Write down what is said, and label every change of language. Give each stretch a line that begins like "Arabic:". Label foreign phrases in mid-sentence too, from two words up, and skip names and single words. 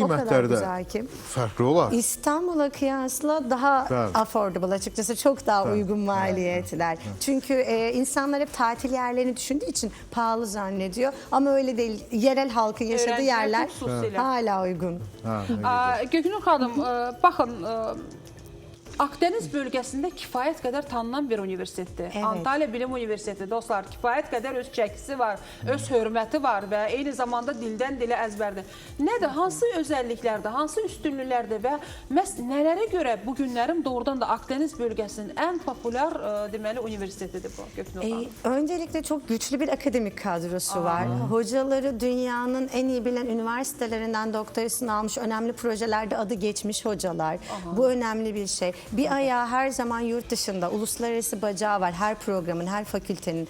Azerbaijani: qiymətləri də
Turkish: güzel ki.
Azerbaijani: fərqli olar.
Turkish: İstanbul'a kıyasla daha affordable açıkçası, çok daha uygun maliyetler. Çünkü insanlar hep tatil yerlerini düşündüğü için pahalı zannediyor ama öyle değil. Yerel halkın yaşadığı Öğrenciler yerler
Azerbaijani: xüsusilə.
Turkish: hala uygun.
Azerbaijani: Göknur xanım, baxın, Akdeniz bölgəsində kifayət qədər tanınan bir universitetdir.
Turkish: Evet.
Azerbaijani: Antalya Bilim Universiteti dostlar, kifayət qədər öz çəkisi var, öz hörməti var və eyni zamanda dildən dilə əzbərdir. Nədir, hansı özəlliklərdir, hansı üstünlüklərdir və məhz nələrə görə bu günlərim doğrudan da Akdeniz bölgəsinin ən populyar deməli universitetidir bu Göknur xanım?
Turkish: Öncelikle çok güçlü bir akademik kadrosu var. Hocaları dünyanın en iyi bilen üniversitelerinden doktorasını almış, önemli projelerde adı geçmiş hocalar. Bu önemli bir şey. Bir ayağı her zaman yurt dışında, uluslararası bacağı var her programın, her fakültenin.